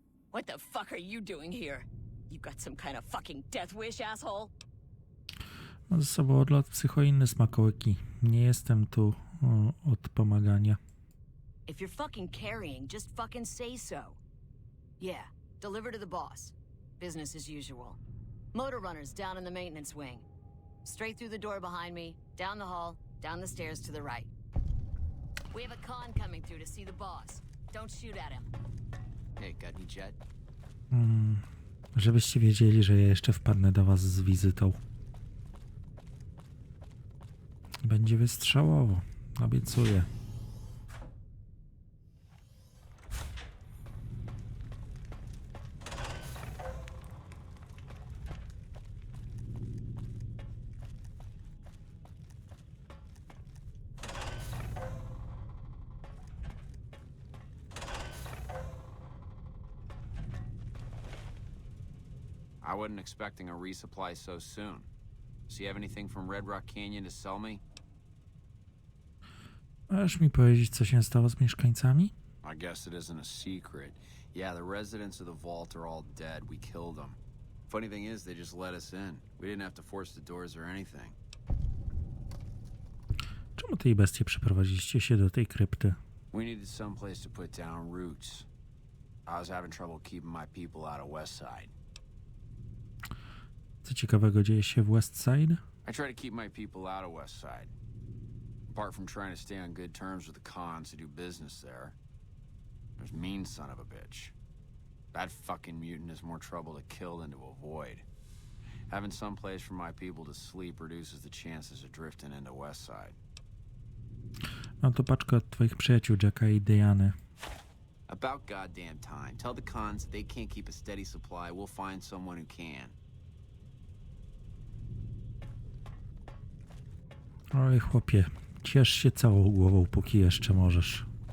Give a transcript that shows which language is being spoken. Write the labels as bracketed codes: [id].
[en] What the fuck are you doing here? You got some kind of fucking death wish, asshole? [pl] Mam ze sobą odlot psychoinny, smakołyki. Nie jestem tu od pomagania. [en] If you're fucking carrying, just fucking say so. Yeah, deliver to the boss. Business as usual. Motor runners down in the maintenance wing. Straight through the door behind me, down the hall, down the stairs to the right. We have a con coming through to see the boss. Don't shoot at him. Hey, got any jet? [pl] Żebyście wiedzieli, że ja jeszcze wpadnę do was z wizytą. Będzie wystrzałowo. Obiecuję. [en] I wasn't expecting a resupply so soon. So you have anything from Red Rock Canyon to sell me? [pl] Możesz mi powiedzieć, co się stało z mieszkańcami? [en] I guess it isn't a secret. Yeah, the residents of the vault are all dead. We killed them. Funny thing is, they just let us in. We didn't have to force the doors or anything. [pl] Czemu tej bestie przeprowadziliście się do tej krypty? [en] We needed some place to put down roots. I was having trouble keeping my people out of Westside. [pl] Co ciekawego dzieje się w Westside? [en] I try to keep my people out of Westside. Apart from trying to stay on good terms with the cons who do business there, there's mean son of a bitch. That fucking mutant is more trouble to kill than to avoid. Having some place for my people to sleep reduces the chances of drifting into Westside. [pl] Mam to paczkę od twoich przyjaciół, Jacka i Diany. [en] About goddamn time. Tell the cons that they can't keep a steady supply. We'll find someone who can. [pl] Oj, chłopie, ciesz się całą głową, póki jeszcze możesz.